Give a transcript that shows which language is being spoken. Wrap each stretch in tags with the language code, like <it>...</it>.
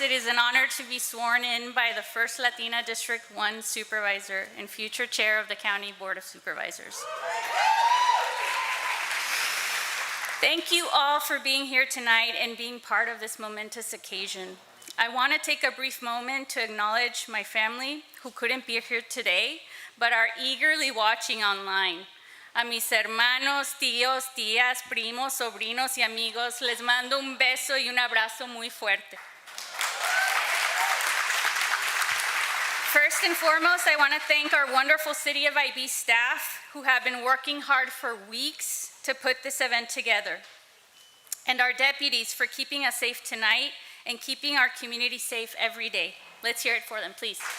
<en>It is an honor to be sworn in by the first Latina District 1 Supervisor and future Chair of the County Board of Supervisors. Thank you all for being here tonight and being part of this momentous occasion. I want to take a brief moment to acknowledge my family who couldn't be here today, but are eagerly watching online.</en> <es>A mis hermanos, tíos, tías, primos, sobrinos y amigos, les mando un beso y un abrazo muy fuerte.</es> <en>First and foremost, I want to thank our wonderful City of IB staff who have been working hard for weeks to put this event together, and our deputies for keeping us safe tonight and keeping our community safe every day. Let's hear it for them, please.</en>